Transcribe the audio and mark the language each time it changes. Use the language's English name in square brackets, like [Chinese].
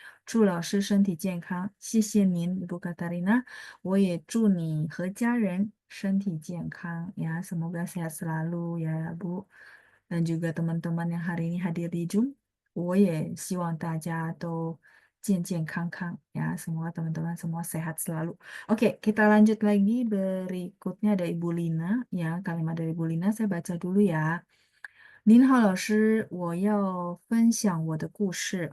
[Chinese] 祝老师身体健康，谢谢您, Ibu Katarina. 我也祝你和家人身体健康 ya. [Indonesian] Semoga sehat selalu ya, Bu. Dan juga teman-teman yang hari ini hadir di Zoom. [Chinese] 我也希望大家都健健康康 ya. [Indonesian] Semoga teman-teman semua sehat selalu. Oke, kita lanjut lagi. Berikutnya ada Ibu Lina. Ya, kalimat dari Ibu Lina saya baca dulu ya. [Chinese] 您好，老师，我要分享我的故事.